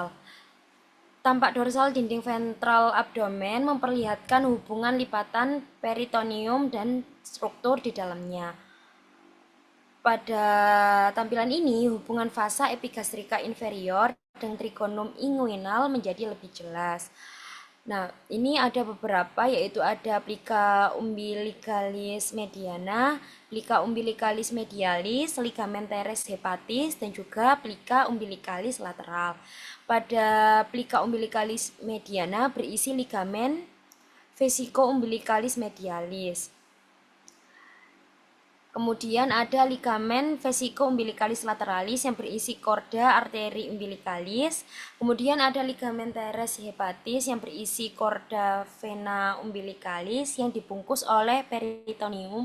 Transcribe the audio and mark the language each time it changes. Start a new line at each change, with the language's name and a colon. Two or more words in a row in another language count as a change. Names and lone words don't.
Indonesian: Tampak dorsal dinding ventral abdomen memperlihatkan hubungan lipatan peritoneum dan struktur di dalamnya. Pada tampilan ini, hubungan fasa epigastrika inferior dan trigonum inguinal menjadi lebih jelas. Nah, ini ada beberapa, yaitu ada plica umbilicalis mediana, plica umbilicalis medialis, ligamen teres hepatis, dan juga plica umbilicalis lateral. Pada plica umbilicalis mediana berisi ligamen vesico umbilicalis medialis. Kemudian ada ligamen vesico umbilicalis lateralis yang berisi korda arteri umbilicalis. Kemudian ada ligamen teres hepatis yang berisi korda vena umbilicalis yang dibungkus oleh peritoneum.